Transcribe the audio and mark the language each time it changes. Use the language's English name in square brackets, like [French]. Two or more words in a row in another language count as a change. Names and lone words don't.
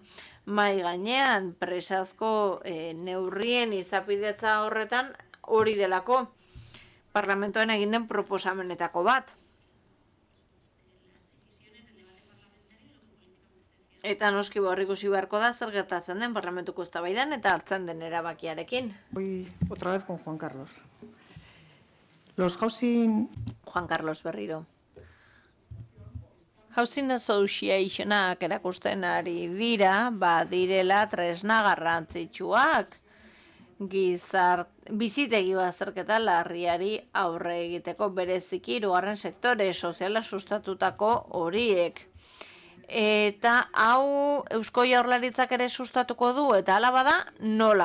[Basque] Mai gainean, presazko neurrien izapidetza horretan hori delako parlamentoan egin den proposamenetako bat. Eta noski ikusi beharko da zer gertatzen den parlamentuko eztabaidan eta hartzen den erabakiarekin. [Spanish] Voy otra vez con Juan Carlos. Los housing... [Basque] Juan Carlos berriro. [English] Housing Associationak [Basque] erakusten ari dira, direla tresna garrantzitsuak. bizitegi bazterketa larriari aurre egiteko bereziki 2. sektore soziala sustatutako horiek. Eta hau Eusko Jaurlaritzak ere sustatuko du, eta hala bada nola?